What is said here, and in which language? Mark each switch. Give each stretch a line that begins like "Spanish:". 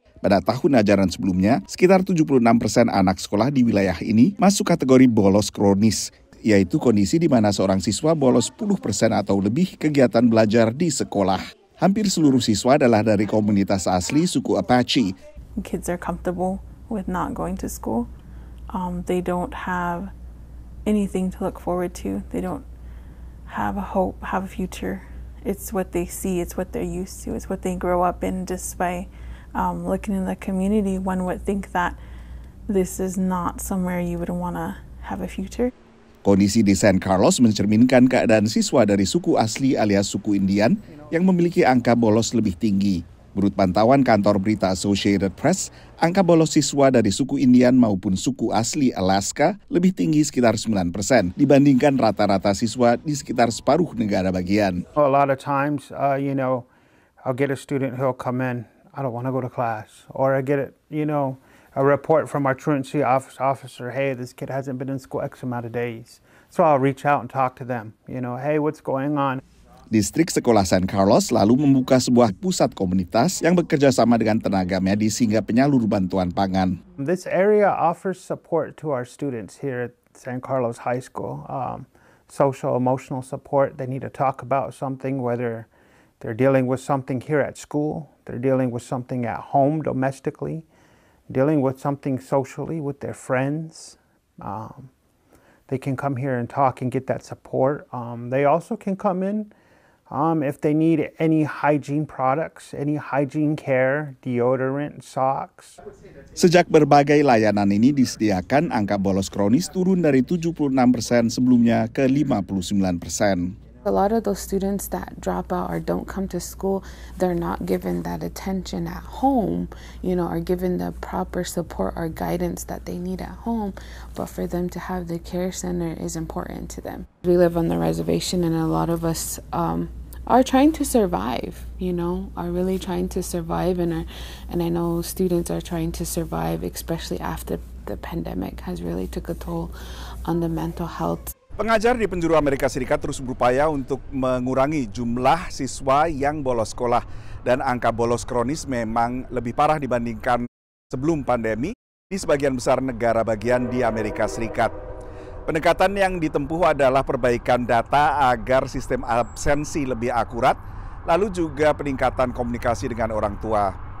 Indonesian: Pada tahun ajaran sebelumnya, sekitar 76% anak sekolah di wilayah ini masuk kategori bolos kronis, yaitu kondisi di mana seorang siswa bolos 10% atau lebih kegiatan belajar di sekolah. Hampir seluruh siswa adalah dari komunitas asli suku Apache.
English: Kids are comfortable with not going to school. They don't have anything to look forward to. They don't have a hope, have a future. It's what they see, it's what they're used to, it's what they grow up in. Just by looking in the community, one would think that this is not somewhere you would want to have a future.
Indonesian: Kondisi di San Carlos mencerminkan keadaan siswa dari suku asli alias suku Indian yang memiliki angka bolos lebih tinggi. Menurut pantauan kantor berita Associated Press, angka bolos siswa dari suku Indian maupun suku asli Alaska lebih tinggi sekitar 9% dibandingkan rata-rata siswa di sekitar separuh negara bagian.
English: A lot of times, I'll get a student who'll come in, I don't want to go to class. Or I get it, a report from our truancy officer, hey, this kid hasn't been in school X amount of days. So I'll reach out and talk to them, hey, what's going on?
Indonesian: Distrik Sekolah San Carlos lalu membuka sebuah pusat komunitas yang bekerja sama dengan tenaga medis hingga penyalur bantuan pangan.
English: This area offers support to our students here at San Carlos High School. Social, emotional support. They need to talk about something, whether they're dealing with something here at school, they're dealing with something at home domestically, dealing with something socially with their friends. They can come here and talk and get that support. They also can come in if they need any hygiene products, any hygiene care, deodorant, socks.
Indonesian: Sejak berbagai layanan ini disediakan, angka bolos kronis turun dari 76% sebelumnya ke 59%.
English: A lot of those students that drop out or don't come to school, they're not given that attention at home, are given the proper support or guidance that they need at home. But for them to have the care center is important to them. We live on the reservation, and a lot of us are trying to survive, are really trying to survive, and I know students are trying to survive, especially after the pandemic has really took a toll on the mental health.
Indonesian: Pengajar di penjuru Amerika Serikat terus berupaya untuk mengurangi jumlah siswa yang bolos sekolah, dan angka bolos kronis memang lebih parah dibandingkan sebelum pandemi di sebagian besar negara bagian di Amerika Serikat. Pendekatan yang ditempuh adalah perbaikan data agar sistem absensi lebih akurat, lalu juga peningkatan komunikasi dengan orang tua.